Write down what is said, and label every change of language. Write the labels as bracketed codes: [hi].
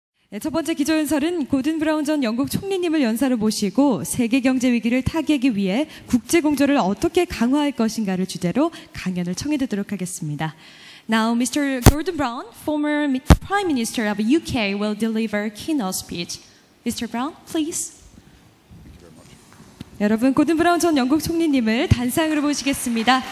[ko] 네, 첫 번째 기조연설은 고든 브라운 전 영국 총리님을 연사로 모시고 세계 경제 위기를 타개하기 위해 국제 공조를 어떻게 강화할 것인가를 주제로 강연을 청해 듣도록 하겠습니다. [en] Now, Mr. Gordon Brown, former Prime Minister of UK, will deliver a keynote speech. Mr. Brown, please. [ko] 여러분, 고든 브라운 전 영국 총리님을 단상으로 모시겠습니다.